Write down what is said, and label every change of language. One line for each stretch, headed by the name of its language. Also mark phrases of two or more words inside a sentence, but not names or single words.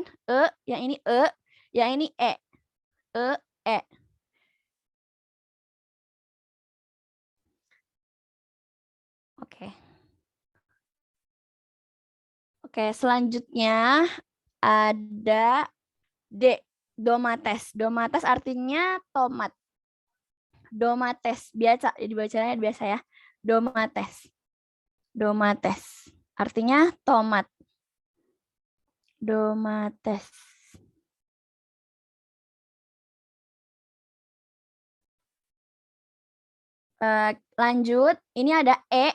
Indonesian: Yang ini yang ini e. E. Oke. Oke, selanjutnya ada D, domates. Domates artinya tomat. Domates. Biasa, jadi bacanya biasa ya. Domates. Domates. Artinya tomat. Domates. Lanjut, ini ada E.